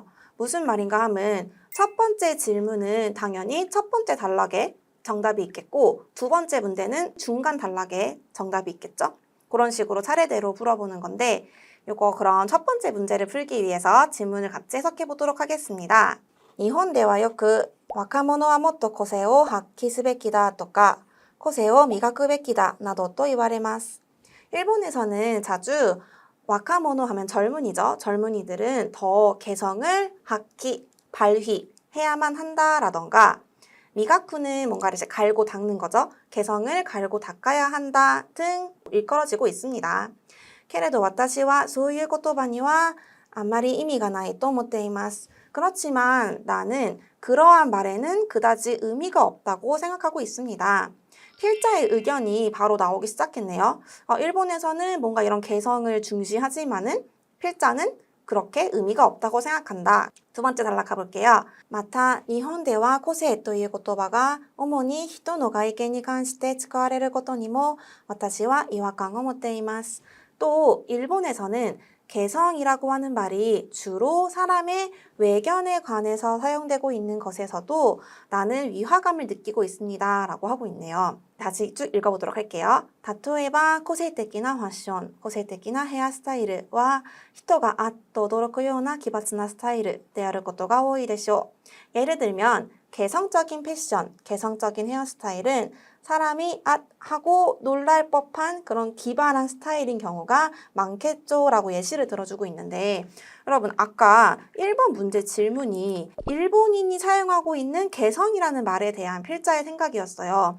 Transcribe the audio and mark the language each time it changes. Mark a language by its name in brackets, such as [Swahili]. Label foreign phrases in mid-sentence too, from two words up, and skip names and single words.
[Korean] 무슨 말인가 하면 첫 번째 질문은 당연히 첫 번째 단락에 정답이 있겠고 두 번째 문제는 중간 단락에 정답이 있겠죠? 그런 식으로 차례대로 풀어보는 건데 이거 그럼 첫 번째 문제를 풀기 위해서 질문을 같이 해석해 보도록 하겠습니다. [Japanese] 日本ではよく若者はもっと個性を発揮すべきだとか個性を磨くべきだなどと言われます. [Korean] 일본에서는 자주 와카모노 하면 젊은이죠. 젊은이들은 더 개성을 하키, 발휘해야만 한다라던가 미가쿠는 뭔가를 이제 갈고 닦는 거죠. 개성을 갈고 닦아야 한다 등 일컬어지고 있습니다. [Japanese] けれど私はそういう言葉にはあまり意味がないと思っています. [Korean] 그렇지만 나는 그러한 말에는 그다지 의미가 없다고 생각하고 있습니다. 필자의 의견이 바로 나오기 시작했네요. 일본에서는 뭔가 이런 개성을 중시하지만은 필자는 그렇게 의미가 없다고 생각한다. 두 번째 단락 가볼게요. [Japanese] また日本では個性という言葉が主に人の外見に関して使われることにも私は違和感を持っています. [Korean] 또 일본에서는 개성이라고 하는 말이 주로 사람의 외견에 관해서 사용되고 있는 것에서도 나는 위화감을 느끼고 있습니다. 라고 하고 있네요. 다시 쭉 읽어보도록 할게요. [Japanese] 例えば個性的なファッション、個性的なヘアスタイルは人があっと驚くような奇抜なスタイルであることが多いでしょう. [Korean] 예를 들면 개성적인 패션, 개성적인 헤어스타일은 사람이 하고 놀랄 법한 그런 기발한 스타일인 경우가 많겠죠 라고 예시를 들어주고 있는데 여러분 아까 1번 문제 질문이 일본인이 사용하고 있는 개성이라는 말에 대한 필자의 생각이었어요.